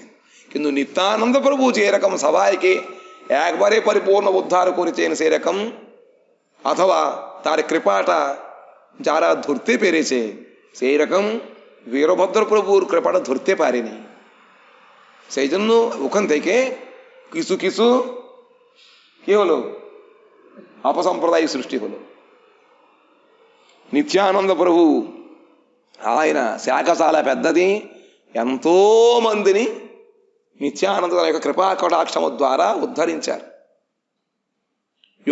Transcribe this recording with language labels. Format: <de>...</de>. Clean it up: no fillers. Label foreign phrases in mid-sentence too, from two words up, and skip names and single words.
<bn>কিন্তু নিত্যানন্দ প্রভু যেরকম সবাইকে একবারে পরিপূর্ণ উদ্ধার করেছেন সেরকম, অথবা তার কৃপাটা যারা ধরতে পেরেছে সেই রকম বীরভদ্র প্রভুর কৃপাটা ধরতে পারেনি। সেই জন্য ওখান থেকে কিছু কিছু কি হলো, অপসম্প্রদায় সৃষ্টি হলো.</bn> <te>నిత్యానంద ప్రభు ఆయన శాఖ చాలా పెద్దది, ఎంతో మందిని నిత్యానంద యొక్క కృపా కటాక్షము ద్వారా ఉద్ధరించారు.</te>